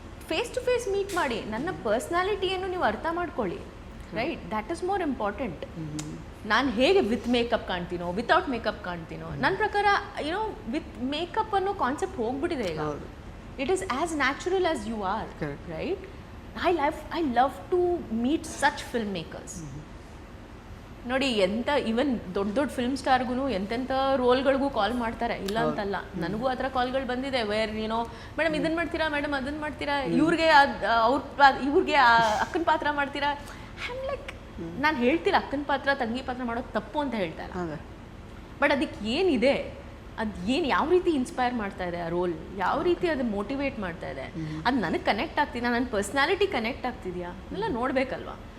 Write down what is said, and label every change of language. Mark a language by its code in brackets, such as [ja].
[kn] Face to face meet ಮಾಡಿ, ನನ್ನ ಪರ್ಸ್ನಾಲಿಟಿಯನ್ನು ನೀವು ಅರ್ಥ ಮಾಡ್ಕೊಳ್ಳಿ, right? [en] That is more important. [kn] ನಾನು ಹೇಗೆ ವಿತ್ ಮೇಕಪ್ ಕಾಣ್ತೀನೋ ವಿತೌಟ್ ಮೇಕಪ್ ಕಾಣ್ತೀನೋ, ನನ್ನ ಪ್ರಕಾರ ಯುನೋ ವಿತ್ ಮೇಕಪ್ ಅನ್ನೋ ಕಾನ್ಸೆಪ್ಟ್ ಹೋಗ್ಬಿಟ್ಟಿದೆ ಈಗ. [en] It is as natural as you are, right? I love to meet such filmmakers. [kn] ನೋಡಿ, ಎಂಥ ಈವನ್ ದೊಡ್ಡ ಫಿಲ್ಮ್ ಸ್ಟಾರ್ಗೂ ಎಂತೆಂಥ ರೋಲ್ಗಳಿಗೂ ಕಾಲ್ ಮಾಡ್ತಾರೆ, ಇಲ್ಲ ಅಂತಲ್ಲ. ನನಗೂ ಆ ಥರ ಕಾಲ್ಗಳು ಬಂದಿದೆ, ವೇರ್ ಏನೋ ಮೇಡಮ್ ಇದನ್ನು ಮಾಡ್ತೀರಾ, ಮೇಡಮ್ ಅದನ್ನು ಮಾಡ್ತೀರಾ, ಇವ್ರಿಗೆ ಇವ್ರಿಗೆ ಅಕ್ಕನ ಪಾತ್ರ ಮಾಡ್ತೀರಾ. ಐ ಲೈಕ್, ನಾನು ಹೇಳ್ತೀರ ಅಕ್ಕನ ಪಾತ್ರ ತಂಗಿ ಪಾತ್ರ ಮಾಡೋದು ತಪ್ಪು ಅಂತ ಹೇಳ್ತಾರೆ, ಬಟ್ ಅದಕ್ಕೆ ಏನಿದೆ, ಅದು ಏನು ಯಾವ ರೀತಿ ಇನ್ಸ್ಪೈರ್ ಮಾಡ್ತಾ ಇದೆ ಆ ರೋಲ್, ಯಾವ ರೀತಿ ಅದು ಮೋಟಿವೇಟ್ ಮಾಡ್ತಾ ಇದೆ, ಅದು ನನಗೆ ಕನೆಕ್ಟ್ ಆಗ್ತಿದೆಯಾ, ನನ್ನ ಪರ್ಸ್ನಾಲಿಟಿ ಕನೆಕ್ಟ್ ಆಗ್ತಿದೆಯಾ ಎಲ್ಲ ನೋಡಬೇಕಲ್ವಾ.